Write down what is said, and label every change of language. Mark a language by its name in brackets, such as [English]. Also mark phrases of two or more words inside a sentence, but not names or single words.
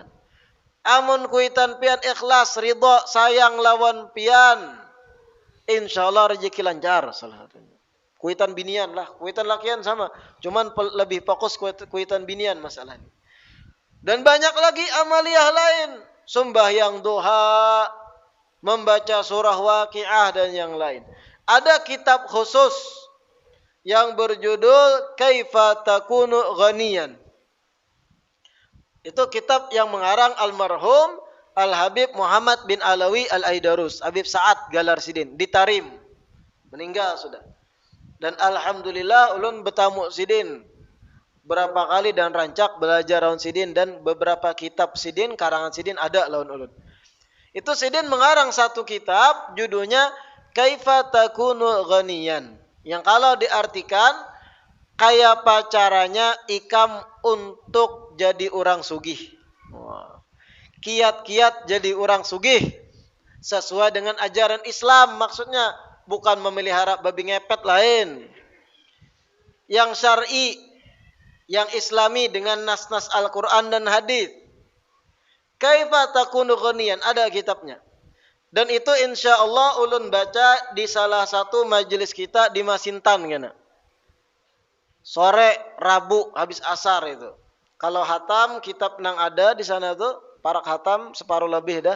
[Banjar] Amun kuitan pian ikhlas, ridho, sayang lawan pian, [Arabic] insyaallah [Banjar] rezeki lancar salah satunya. Kuitan binian lah, kuitan lakian sama. Cuman lebih fokus kuitan binian masalahnya. [Indonesian] Dan banyak lagi amaliyah lain. Sembahyang duha, membaca surah Waqiah dan yang lain. Ada kitab khusus yang berjudul Kaifa Takunu Ghaniyan. Itu kitab yang mengarang almarhum Al-Habib Muhammad bin Alawi Al-Aidarus. [Banjar] Habib Sa'ad Galar Sidin. Di Tarim. Meninggal sudah. Dan alhamdulillah ulun bertamu sidin berapa kali dan rancak belajar lawan sidin dan beberapa kitab sidin karangan sidin ada lawan ulun. Itu sidin mengarang satu kitab judulnya Kaifa Takunu Ghaniyan. Yang kalau diartikan kayak apa caranya ikam untuk jadi orang sugih. [Indonesian] Kiat-kiat jadi orang sugih sesuai dengan ajaran Islam maksudnya. Bukan memelihara babi ngepet lain. Yang syar'i, yang islami dengan nas-nas Al-Quran dan hadis. Kaifa takunu ghaniyan, ada kitabnya. [Banjar] Dan itu [Arabic] insya Allah [Banjar] ulun baca di salah satu majelis kita di Masintan. Gana. sore Rabu habis asar itu. Kalau hatam kitab nang ada di sana tuh parak hatam separuh lebih dah.